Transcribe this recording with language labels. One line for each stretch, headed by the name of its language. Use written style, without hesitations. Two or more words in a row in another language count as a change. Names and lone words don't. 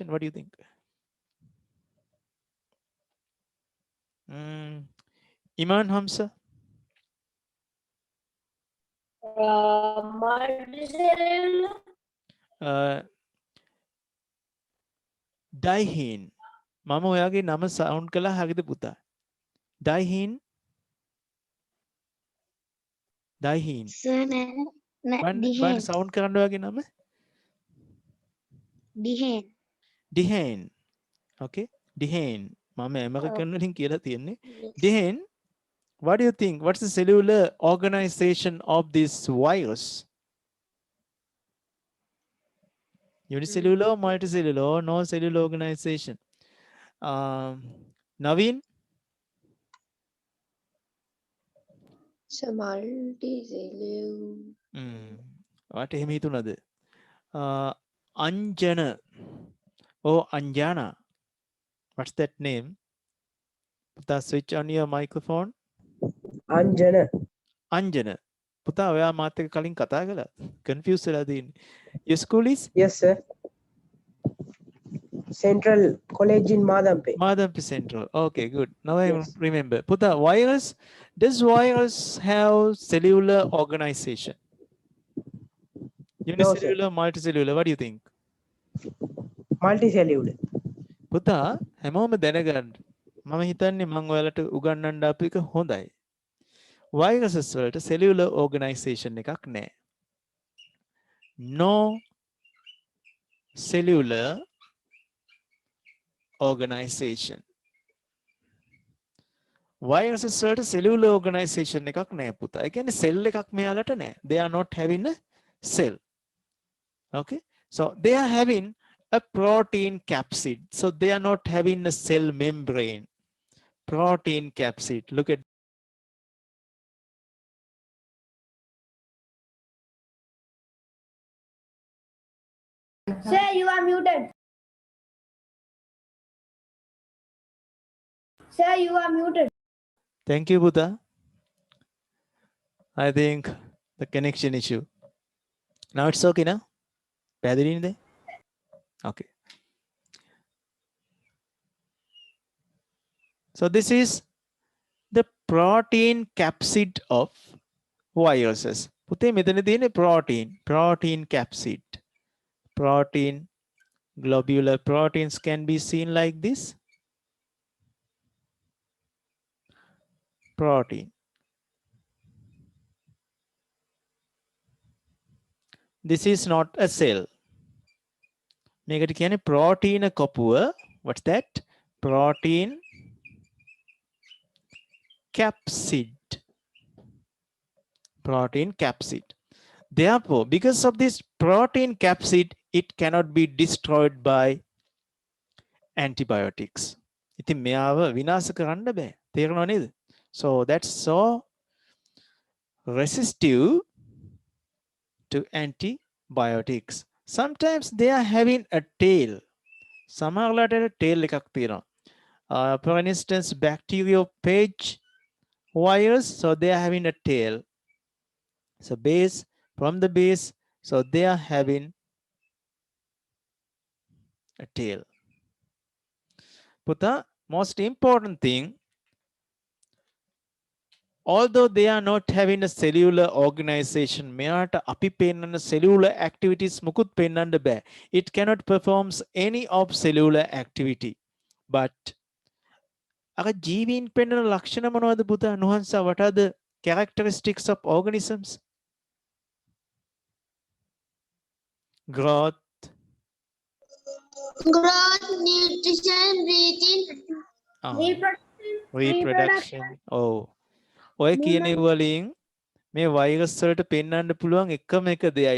English: What do you think? Iman Hamza? Multicellular. Daihin.
Sinhala: මම ඔයාගේ නම සවුන්ඩ් කළා හරිද පුතා? Daihin.
English: Daihin. Sir,
Sinhala: බන් සවුන්ඩ් කරන්න ඔයාගේ නම?
English: Dihen. Dihen. Okay. Dihen.
Sinhala: මම ඇමරිකන් වලින් කියලා තියෙන්නේ.
English: Yes. Dihen. What do you think? What's the cellular organization of this virus? Unicellular, multicellular, or no cellular organization? Naveen? So multicellular.
Sinhala: What එහෙම හිතුණද?
English: Anjana. Oh, Anjana. What's that name? Puta, switch on your microphone. Anjana. Anjana.
Sinhala: පුතා ඔයා මාත් එක්ක කලින් කතා කළා. Confused වෙලා තියෙන්නේ.
English: Your school is? Yes, sir. Central College in Madampe. Madampi Central. Okay, good. Now I Yes. remember. Puta, virus. Does virus have cellular organization? Unicellular, multicellular. What do you think? Multicellular.
Sinhala: පුතා හැමෝම දැනගන්න. මම හිතන්නේ මම ඔයාලට උගන්වන්න අප එක හොඳයි. Viruses වලට
English: cellular organization
Sinhala: එකක් නැහැ.
English: No cellular organization.
Sinhala: Viruses වලට
English: cellular organization
Sinhala: එකක් නැහැ පුතා. ඒ කියන්නේ cell එකක් මෙයාලට නැහැ.
English: They are not having a cell. Okay? So they are having a protein capsid. So they are not having a cell membrane. Protein capsid. Look at Sir, you are muted. Sir, you are muted. Thank you, Buddha. I think the connection issue. Now it's okay now?
Sinhala: පැහැදිලි නේද?
English: Okay. So this is the protein capsid of viruses.
Sinhala: පුතේ මෙතන තියෙන්නේ
English: protein capsid. Protein, globular proteins can be seen like this. Protein. This is not a cell.
Sinhala: මේකට කියන්නේ protein කොපුව.
English: What's that? Protein capsid. Protein capsid. Therefore, because of this protein capsid, it cannot be destroyed by antibiotics.
Sinhala: ඉතින් මෙයාව විනාශ කරන්න බෑ. තේරෙනව නේද?
English: So that's so resistive to antibiotics. sometimes they are having a tail.
Sinhala: සමහරලාට tail එකක් තියෙනවා.
English: For instance, bacteriophage virus, so they are having a tail. So base, from the base, so they are having a tail. Puta, most important thing, although they are not having a cellular organization,
Sinhala: මෙයාට අපි පෙන්වන
English: cellular activities
Sinhala: මුකුත් පෙන්වන්න බෑ.
English: It cannot perform any of cellular activity.
Sinhala: But අර ජීවීන් පෙන්වන ලක්ෂණ මොනවද පුතා? නුහන්සා,
English: what are the characteristics of organisms? Growth, Growth, nutrition, breathing, reproduction.
Sinhala: Oh, ඔය කියන වලින් මේ වෛරස් වලට පෙන්වන්න පුළුවන් එකම එක දෙයයි.